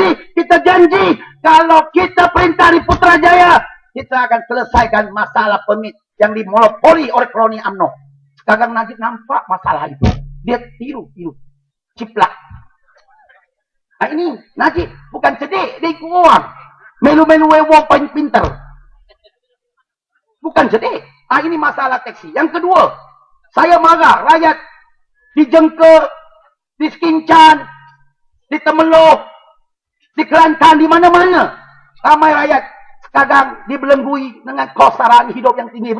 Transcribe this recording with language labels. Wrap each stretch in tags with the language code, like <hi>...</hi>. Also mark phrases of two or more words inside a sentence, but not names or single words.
<ms>Kita janji, kalau kita perintah di Putrajaya, kita akan selesaikan masalah permit yang dimonopoli oleh Kroni UMNO. Sekarang Najib nampak masalah itu. Dia tiru. Ciplak. Ini Najib bukan cerdik, dia ikut orang.</ms> <jv>Melu-melu wong paling pintar.</jv> <ms>Bukan cerdik. Ini masalah teksi. Yang kedua, saya marah rakyat di Jengke, di Sekincan, di Temeloh, di Kelantan, di mana-mana. Ramai rakyat sekarang dibelengui dengan kos saran hidup yang tinggi.</ms>